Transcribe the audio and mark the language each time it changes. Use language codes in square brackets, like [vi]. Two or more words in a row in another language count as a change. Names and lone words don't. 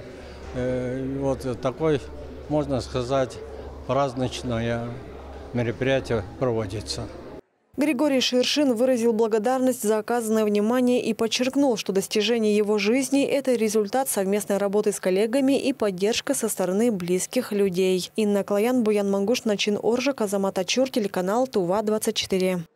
[ru] Вот такой, можно сказать, праздничное мероприятие проводится. Григорий Ширшин выразил благодарность за оказанное внимание и подчеркнул, что достижение его жизни – это результат совместной работы с коллегами и поддержка со стороны близких людей. Инна Клоян, Буян Мангуш, Начин Оржик, Азамат Ачур, телеканал Тува-24.